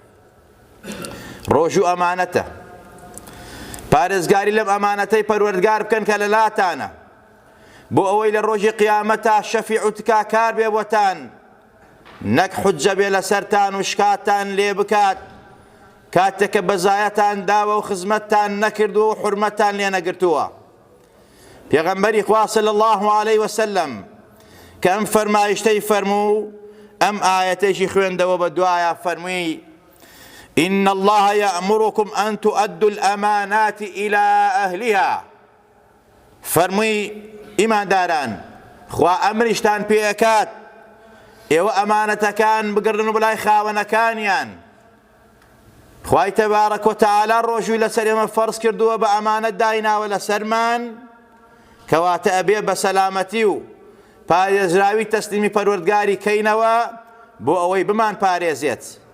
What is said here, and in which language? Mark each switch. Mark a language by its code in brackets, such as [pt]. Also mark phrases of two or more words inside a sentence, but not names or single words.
[ckb] ڕۆژوو ئەمانەتە، پارێزگاری لەم ئەمانەتەی پەروەردگار بکەن کە لەلاتانە بۆ ئەوەی لە ڕۆژی قیامەتا شەفیع و تکاکار بێ بۆتان، نەک حوجە بێ لەسەرتان و شکاتان لێ بکات کاتێک کە بەزایەتان داوە و خزمەتتان نەکردووە و حورمەتتان لێ نەگرتووە. پێغەمبەری خوا [ar] صلی الله علیه وسلم [ckb] کە ئەم فەرمایشتەی فەرموو، ئەم ئایەتەیشی خوێندەوە بە دوایە، فەرمووی [ar] إن الله يأمركم أن تؤدوا الأمانات إلى أهلها. [ckb] فەرمووی ئیمان داران، خوا ئەمریشتان پێکات ئێوە ئەمانەتەکان بگرن و بڵای خاوەنەکانیان. خوای تەبارەک و تەعالا ڕۆژووی لەسەر ئێمە فەرز کردووە بە ئەمانەت دایناوە لەسەرمان، کەواتە ئەبێ بە سەلامەتی و پارێزراوی تەسلیمی پەروەردگاری کەینەوە بۆ ئەوەی بمان پارێزێت.